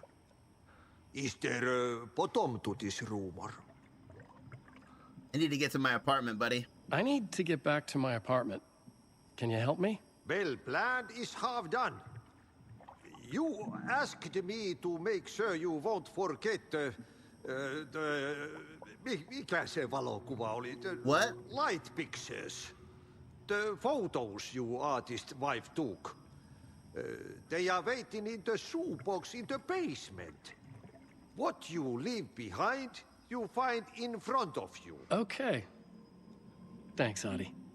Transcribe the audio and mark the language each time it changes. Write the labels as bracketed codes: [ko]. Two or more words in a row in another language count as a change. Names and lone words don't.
[en] Is there a bottom to this rumor? I need to get to my apartment, buddy. I need to get back to my apartment. Can you help me? Well, plan is half done. You asked me to make sure you won't forget [fi] mikä se valokuva oli? [en] What? Light pictures. The photos you artist wife took. They are waiting in the shoebox in the basement. What you leave behind, you find in front of you. Okay. Thanks, Adi.